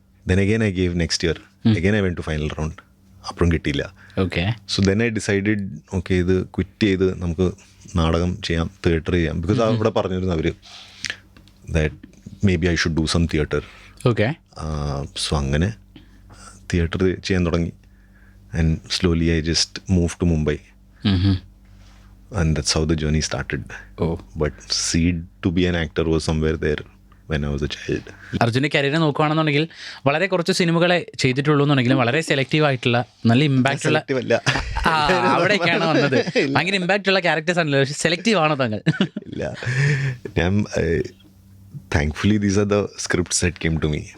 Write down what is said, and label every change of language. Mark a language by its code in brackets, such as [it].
[en] then again I gave next year again I went to final round, [ml] അപ്പോഴും കിട്ടിയില്ല. [en] Okay. So then I decided [ml] okay ഇത് quit ചെയ്ത് നമുക്ക് നാടകം ചെയ്യാം, തിയേറ്റർ ചെയ്യാം. [en] because [ml] അവിടെ പറഞ്ഞിരുന്നു അവർ [en] That maybe I should do some theatre. Okay. [ml] So അങ്ങനെ തിയേറ്റർ ചെയ്യാൻ തുടങ്ങി. [en] And slowly I just moved to Mumbai. And that's how the journey started. But seed to be an actor was somewhere there when I was a child. [ml] അർജുൻ്റെ career നോക്കുകയാണെന്നുണ്ടെങ്കിൽ വളരെ കുറച്ച് സിനിമകളെ ചെയ്തിട്ടുള്ളൂ എന്നുണ്ടെങ്കിലും വളരെ സെലക്റ്റീവ് ആയിട്ടുള്ള നല്ല ഇമ്പാക്റ്റ് ഉള്ള അവിടേക്കാണ് വന്നത്. ഭയങ്കര ഇമ്പാക്റ്റ് ഉള്ള ക്യാരക്ടേഴ്സ് ആണല്ലോ. സെലക്റ്റീവ് ആണോ താങ്കൾ? ഇല്ല, ഞാൻ [en] Thankfully these are the scripts that came to me.